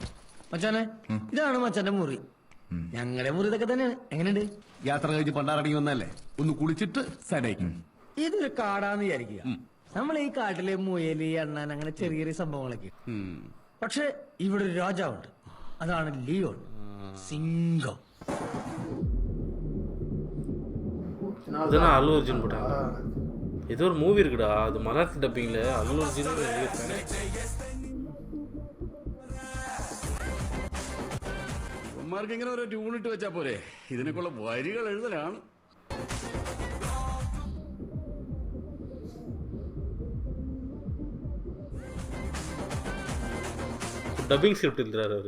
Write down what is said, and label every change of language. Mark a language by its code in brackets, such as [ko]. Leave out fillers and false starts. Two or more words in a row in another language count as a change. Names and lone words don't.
[ml] മച്ചാനെ, ഇതാണ് മച്ചാന്റെ മുറി. ഞങ്ങളുടെ മുറി ഇതൊക്കെ തന്നെയാണ്. എങ്ങനെയുണ്ട്? യാത്ര കഴിഞ്ഞ് പണ്ടാറടങ്ങി വന്നല്ലേ, ഒന്ന് കുളിച്ചിട്ട് സൈഡായിരിക്കും. ഇതൊരു കാടാന്ന് വിചാരിക്കുക. നമ്മൾ ഈ കാട്ടിലെ മുയല്, അണ്ണാൻ, അങ്ങനെ ചെറിയ ചെറിയ സംഭവങ്ങളൊക്കെ. പക്ഷെ ഇവിടെ ഒരു രാജാവുണ്ട്. അതാണ് ലിയോൺ, സിംഗം. [ta] இதெல்லாம் அல்லு அர்ஜுன் போட்டாங்க. ஏதோ ஒரு மூவி இருக்குடா, அது மராத்தி டப்பிங்ல அல்லு அர்ஜுன். [ml] ഇവന്മാർക്ക് ഇങ്ങനെ ഓരോ ട്യൂണിട്ട് വെച്ചാ പോരെ, ഇതിനൊക്കെയുള്ള വരികൾ എഴുതലാണ്. [en] dubbing script [ta] எழுதுறாரு அவரு.